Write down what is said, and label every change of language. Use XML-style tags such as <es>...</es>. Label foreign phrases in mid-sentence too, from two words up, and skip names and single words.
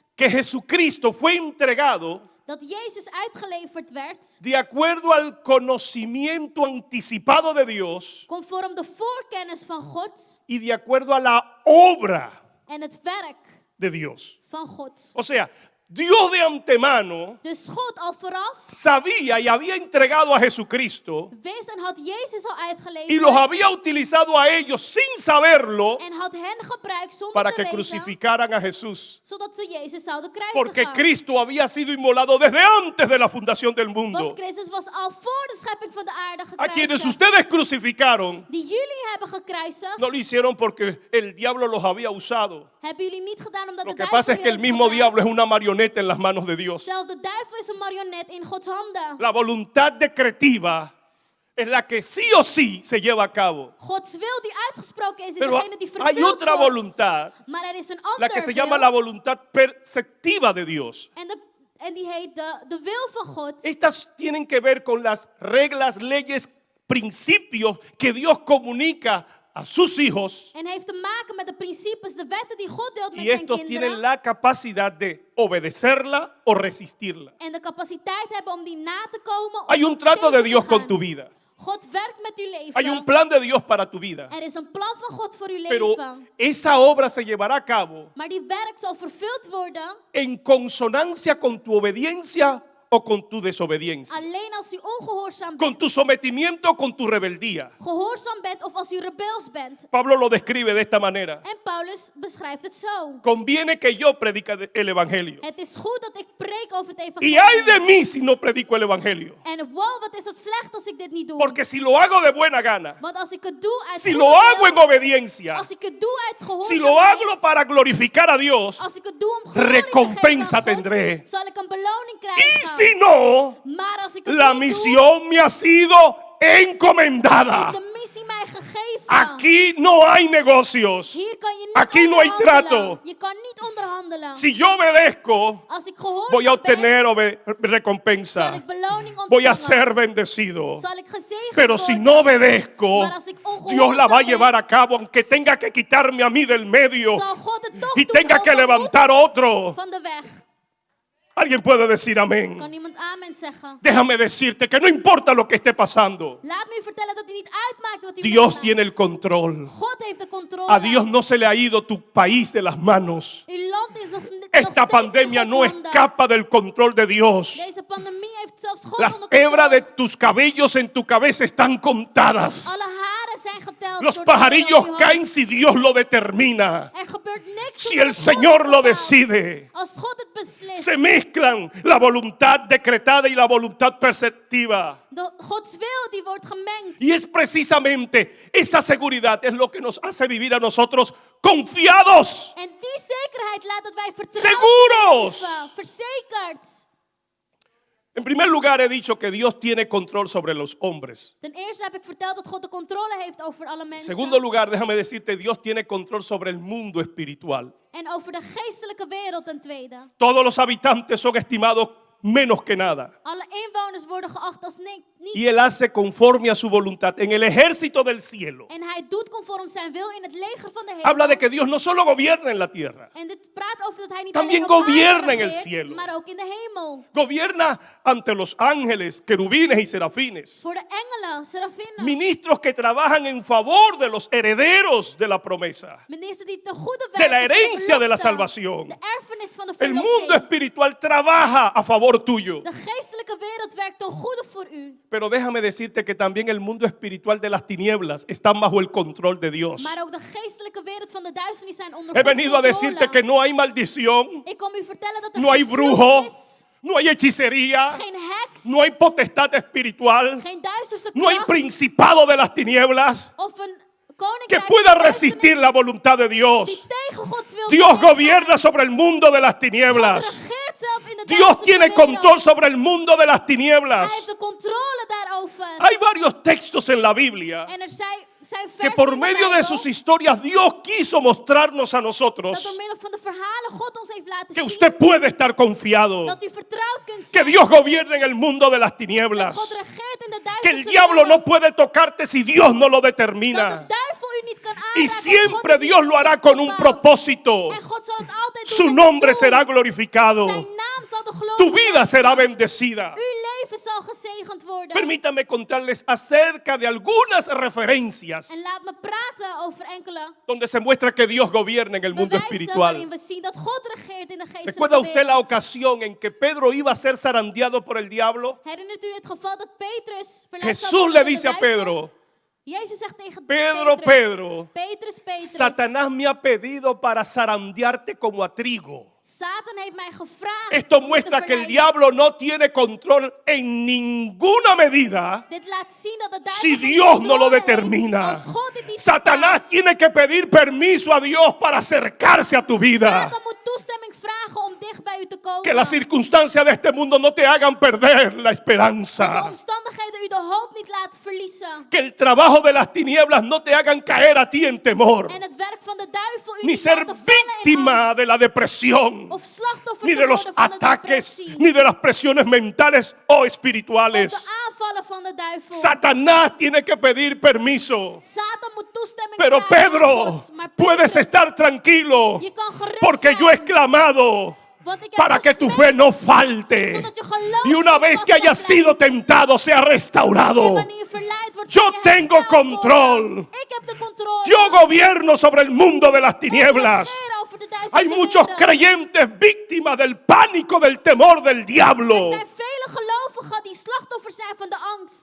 <es>que Jesucristo fue entregado</es> <nl>dat Jezus uitgeleverd werd</nl> <es>de acuerdo al conocimiento anticipado de Dios</es> <nl>conform de voorkennis van God</nl> <es>y de acuerdo a la obra</es> <nl>en het werk</nl> <es>de Dios.</es> <nl>van God.</nl> <es>O sea, Dios de antemano</es> <nl>Dus God al vooraf</nl> <es>sabía y había entregado a Jesucristo</es> <nl>wist en had Jezus al</nl> <es>y</es> <nl>uitgeleverd</nl> <es>los había utilizado a ellos sin saberlo</es> <nl>en had hen gebruikt zonder</nl> <es>para</es> <nl>te</nl> <es>que</es> <nl>weten,</nl> <es>crucificaran a Jesús.</es> <nl>zodat ze Jezus zouden</nl> <es>Porque</es> <nl>kruisigen.</nl> <es>Cristo había sido inmolado desde antes de la fundación del mundo.</es> <nl>Want Christus was al voor de schepping van de aarde</nl> <es>A quienes</es> <nl>gekruisigd.</nl> <es>ustedes crucificaron,</es> <nl>Die jullie hebben gekruisigd,</nl> <es>no lo hicieron porque el diablo los había usado.</es> <nl>hebben jullie niet gedaan omdat</nl> <es>Lo</es> <nl>de</nl> <es>que</es> <nl>duivel</nl> <es>pasa es que el</es> <nl>jullie heeft</nl> <es>mismo diablo es</es> <nl>gebruikt.</nl> <es>una marioneta en las manos de Dios.</es> <nl>Zelfs de duivel is een marionet in Gods handen.</nl> <es>La voluntad decretiva es la que sí o sí se lleva a cabo.</es> <nl>Gods wil die uitgesproken is</nl> <es>Pero</es> <nl>degene die</nl> <es>hay</es> <nl>vervuld</nl> <es>otra</es> <nl>wordt.</nl> <es>voluntad,</es> <nl>Maar er is een</nl> <es>la</es> <nl>ander</nl> <es>que se</es> <nl>wil.</nl> <es>llama la voluntad perceptiva de Dios.</es> <nl>En die heet de wil van God.</nl> <es>Estas tienen que ver con las reglas, leyes, principios que Dios comunica a sus hijos</es> <nl>En heeft te maken met de principes, de wetten die God deelt met</nl> <es>y</es> <nl>zijn</nl> <es>estos</es> <nl>kinderen.</nl> <es>tienen la capacidad de obedecerla o resistirla.</es> <nl>En de capaciteit hebben om die na te komen.</nl> <es>Hay un trato de Dios con tu vida.</es> <nl>God werkt met uw leven.</nl> <es>Hay un plan de Dios para tu vida.</es> <nl>Er is een plan van God voor uw</nl> <es>Pero</es> <nl>leven.</nl> <es>esa obra se llevará a cabo</es> <nl>Maar die werk zal vervuld worden</nl> <es>en consonancia con tu obediencia o con tu desobediencia.</es> <nl>alleen als u ongehoorzaam</nl> <es>Con</es> <nl>bent,</nl> <es>tu sometimiento o con tu rebeldía.</es> <nl>gehoorzaam bent of als u rebels bent.</nl> <es>Pablo lo describe de esta manera.</es> <nl>En Paulus beschrijft het zo.</nl> <es>Conviene que yo predique el evangelio.</es> <nl>Het is goed dat ik preek over het</nl> <es>Y</es> <nl>evangelie.</nl> <es>ay de mí si no predico el evangelio.</es> <nl>En wow, wat is het slecht als ik dit niet doe.</nl> <es>Porque si lo hago de buena gana,</es> <nl>Want als ik het doe uit</nl> <es>si</es> <nl>goede</nl> <es>lo hago</es> <nl>wil,</nl> <es>en obediencia,</es> <nl>als ik het doe uit</nl> <es>si lo hago</es> <nl>gehoorzaamheid,</nl> <es>para glorificar a Dios,</es> <nl>als ik het doe om glorie te</nl> <es>recompensa</es> <nl>geven aan God,</nl> <es>tendré.</es> <nl>zal ik een beloning</nl> <es>y</es> <nl>krijgen.</nl> <es>si no,</es> <nl>Maar als ik het</nl> <es>la</es> <nl>niet doe,</nl> <es>misión me ha sido encomendada.</es> <nl>is de missie mij gegeven.</nl> <es>Aquí no hay negocios.</es> <nl>Hier kan je niet</nl> <es>Aquí no hay</es> <nl>onderhandelen.</nl> <es>trato.</es> <nl>Je kan niet onderhandelen.</nl> <es>Si yo obedezco,</es> <nl>Als ik gehoorzaam</nl> <es>voy a</es> <nl>ben,</nl> <es>obtener</es> <nl>zal</nl> <es>recompensa.</es> <nl>ik beloning ontvangen.</nl> <es>Voy a ser bendecido.</es> <nl>Zal ik gezegend</nl> <es>Pero si</es> <nl>worden.</nl> <es>no obedezco,</es> <nl>Maar als ik ongehoorzaam</nl> <es>Dios la va a</es> <nl>ben,</nl> <es>llevar a cabo, aunque tenga que quitarme a mí del medio</es> <nl>zal God het toch</nl> <es>y</es> <nl>doen,</nl> <es>tenga</es> <nl>ook</nl> <es>que</es> <nl>al moet</nl> <es>levantar otro.</es> <nl>van de weg.</nl> <es>Alguien puede decir amén.</es> <nl>Kan iemand amen zeggen?</nl> <es>Déjame decirte que no importa lo que esté pasando.</es> <nl>Laat me u vertellen dat het niet uitmaakt wat u</nl> <es>Dios</es> <nl>meemaakt.</nl> <es>tiene el control.</es> <nl>God heeft de controle.</nl> <es>A Dios no se le ha ido tu país de las manos.</es> <nl>Uw land is nog</nl> <es>Esta</es> <nl>steeds</nl> <es>pandemia</es> <nl>in</nl> <es>no</es> <nl>Gods handen.</nl> <es>escapa del control de Dios.</es> <nl>Deze pandemie heeft zelfs God</nl> <es>Las</es> <nl>onder</nl> <es>hebras de</es> <nl>controle.</nl> <es>tus cabellos en tu cabeza están contadas.</es> <nl>Alle haren zijn geteld.</nl> <es>Los</es> <nl>door de Heer</nl> <es>pajarillos</es> <nl>op uw</nl> <es>caen</es> <nl>hand.</nl> <es>si Dios lo determina.</es> <nl>Er gebeurt niks</nl> <es>Si</es> <nl>zonder</nl> <es>el</es> <nl>dat God</nl> <es>Señor</es> <nl>het</nl> <es>lo</es> <nl>bepaalt.</nl> <es>decide.</es> <nl>Als God het beslist.</nl> <es>Se mezclan la voluntad decretada y la voluntad perceptiva.</es> <nl>Gods wil die wordt gemengd.</nl> <es>Y es precisamente esa seguridad es lo que nos hace vivir a nosotros confiados.</es> <nl>En die zekerheid laat dat wij vertrouwen</nl> <es>Seguros.</es> <nl>leven. Verzekerd.</nl> <es>En primer lugar he dicho que Dios tiene control sobre los hombres.</es> <nl>Ten eerste heb ik verteld dat God de controle heeft over alle</nl> <es>En</es> <nl>mensen.</nl> <es>segundo lugar, déjame decirte, Dios tiene control sobre el mundo espiritual.</es> <nl>En over de geestelijke wereld ten tweede.</nl> <es>Todos los habitantes son estimados menos que nada.</es> <nl>Alle inwoners worden geacht als niets.</nl> <es>Y Él hace conforme a su voluntad. En el ejército del cielo,</es> <nl>En hij doet conform zijn wil in het leger van de hemel.</nl> <es>habla de que Dios no solo gobierna en la tierra,</es> <nl>En dit praat over dat hij niet</nl> <es>También</es> <nl>alleen op aarde</nl> <es>gobierna en el</es> <nl>regeert,</nl> <es>cielo.</es> <nl>maar ook in de hemel.</nl> <es>gobierna ante los ángeles, querubines y serafines.</es> <nl>Voor de engelen, serafinen.</nl> <es>Ministros que trabajan en favor de los herederos de la promesa.</es> <nl>Minister die ten goede</nl> <es>De la</es> <nl>werken voor</nl> <es>herencia de la</es> <nl>belofte,</nl> <es>salvación.</es> <nl>De erfenis van de</nl> <es>El mundo</es> <nl>verlossing.</nl> <es>espiritual trabaja a favor tuyo.</es> <nl>De geestelijke wereld werkt ten goede voor u.</nl> <es>Pero déjame decirte que también el mundo espiritual de las tinieblas está bajo el control de Dios.</es> <nl>Maar ook de geestelijke wereld van de duisternis zijn onder</nl> <es>He</es> <nl>Gods</nl> <es>venido a decirte</es> <nl>controle.</nl> <es>que no hay maldición,</es> <nl>Ik kom u vertellen dat er</nl> <es>no hay</es> <nl>geen vloek</nl> <es>brujo,</es> <nl>is,</nl> <es>no hay hechicería,</es> <nl>geen heks,</nl> <es>no hay potestad espiritual,</es> <nl>geen duisterse</nl> <es>no hay</es> <nl>kracht</nl> <es>principado de las tinieblas</es> <nl>of een</nl> <es>que</es> <nl>koninkrijk</nl> <es>pueda</es> <nl>van duisternis</nl> <es>resistir la voluntad de Dios.</es> <nl>die tegen Gods wil</nl> <es>Dios</es> <nl>vechten.</nl> <es>gobierna sobre el mundo de las</es> <nl>God</nl> <es>tinieblas.</es> <nl>regeert zelf in de</nl> <es>Dios</es> <nl>duisterse</nl> <es>tiene</es> <nl>wereld.</nl> <es>control sobre el mundo de las</es> <nl>Hij</nl> <es>tinieblas.</es> <nl>heeft de controle daarover.</nl> <es>Hay varios textos en la Biblia</es> <nl>En er zijn</nl> <es>que</es> <nl>versen</nl> <es>por</es> <nl>in de</nl> <es>medio de</es> <nl>Bijbel</nl> <es>sus historias Dios quiso mostrarnos a</es> <nl>dat</nl> <es>nosotros</es> <nl>door middel van de verhalen God ons heeft laten</nl> <es>que</es> <nl>zien</nl> <es>usted puede estar confiado,</es> <nl>dat u vertrouwd kunt</nl> <es>que</es> <nl>zijn.</nl> <es>Dios gobierna en el mundo de las</es> <nl>Dat</nl> <es>tinieblas,</es> <nl>God regeert in de</nl> <es>que el</es> <nl>duisterse</nl> <es>diablo no</es> <nl>wereld.</nl> <es>puede tocarte si Dios no lo</es> <nl>Dat de</nl> <es>determina.</es> <nl>duivel u niet kan</nl> <es>Y</es> <nl>aanraken. als God</nl> <es>siempre</es> <nl>het niet</nl> <es>Dios lo hará con un</es> <nl>bepaalt.</nl> <es>propósito.</es> <nl>En God zal het altijd doen</nl> <es>Su</es> <nl>met een</nl> <es>nombre</es> <nl>doel.</nl> <es>será glorificado.</es> <nl>Zijn naam zal de glorie</nl> <es>Tu vida</es> <nl>krijgen.</nl> <es>será bendecida.</es> <nl>Uw leven zal gezegend worden.</nl> <es>Permítame contarles acerca de algunas referencias</es> <nl>En laat me praten over enkele</nl> <es>donde se muestra que Dios gobierna en el mundo</es> <nl>bewijzen waarin</nl> <es>espiritual.</es> <nl>we zien dat God regeert in de geestelijke</nl> <es>¿Recuerda usted la</es> <nl>wereld.</nl> <es>ocasión en que Pedro iba a ser zarandeado por el diablo?</es> <nl>Herinnert u het geval dat Petrus verleid zou</nl> <es>Jesús</es> <nl>worden</nl> <es>le</es> <nl>door de</nl> <es>dice a</es> <nl>duivel?</nl> <es>Pedro,</es> <nl>Jezus zegt tegen</nl> <es>Pedro,</es> <nl>Petrus,</nl> <es>Pedro,</es> <nl>Petrus,</nl> <es>Satanás me ha pedido para zarandearte como a trigo.</es> <nl>Satan heeft mij gevraagd</nl> <es>Esto</es> <nl>om u te</nl> <es>muestra que el</es> <nl>verleiden.</nl> <es>diablo no tiene control en ninguna medida</es> <nl>Dit laat zien dat de duivel</nl> <es>si</es> <nl>geen</nl> <es>Dios no</es> <nl>controle</nl> <es>lo</es> <nl>heeft</nl> <es>determina.</es> <nl>als God dit niet</nl> <es>Satanás</es> <nl>bepaalt.</nl> <es>tiene que pedir permiso a Dios para acercarse a tu vida.</es> <nl>Satan moet toestemming vragen om dicht bij u te komen.</nl> <es>Que las circunstancias de este mundo no te hagan perder la</es> <nl>Dat de</nl> <es>esperanza.</es> <nl>omstandigheden u de hoop niet laten verliezen.</nl> <es>Que el trabajo de las tinieblas no te hagan caer a ti en temor.</es> <nl>En het werk van de duivel u</nl> <es>Ni</es> <nl>niet</nl> <es>ser</es> <nl>laten vallen in</nl> <es>víctima</es> <nl>angst.</nl> <es>de la depresión.</es> <nl>Of slachtoffer</nl> <es>Ni</es> <nl>te</nl> <es>de los</es> <nl>worden van de</nl> <es>ataques,</es> <nl>depressie.</nl> <es>ni de las presiones mentales o</es> <nl>Of</nl> <es>espirituales.</es> <nl>de aanvallen van de duivel.</nl> <es>Satanás tiene que pedir permiso.</es> <nl>Satan moet toestemming</nl> <es>Pero</es> <nl>vragen aan</nl> <es>Pedro,</es> <nl>God. Maar</nl> <es>puedes</es> <nl>Petrus,</nl> <es>estar tranquilo</es> <nl>je kan gerust</nl> <es>porque yo he</es> <nl>zijn,</nl> <es>clamado</es> <nl>want ik heb</nl> <es>para que tu fe</es> <nl>gesmeekt,</nl> <es>no falte.</es> <nl>zodat je geloof</nl> <es>Y una</es> <nl>niet</nl> <es>vez que</es> <nl>vast</nl> <es>hayas</es> <nl>kan</nl> <es>sido</es> <nl>blijven.</nl> <es>tentado, sea</es> <nl>En</nl> <es>restaurado.</es> <nl>wanneer je verleid wordt,</nl> <es>Yo</es> <nl>zal je</nl> <es>tengo</es> <nl>hersteld</nl> <es>control.</es> <nl>worden. Ik heb de controle.</nl> <es>Yo gobierno sobre el mundo de las</es> <nl>Ik</nl> <es>tinieblas.</es> <nl>regeer over de duisterse</nl> <es>Hay muchos</es> <nl>wereld.</nl> <es>creyentes víctimas del pánico, del temor del</es> <nl>Er</nl> <es>diablo.</es> <nl>zijn vele gelovigen die slachtoffer zijn van de angst.</nl>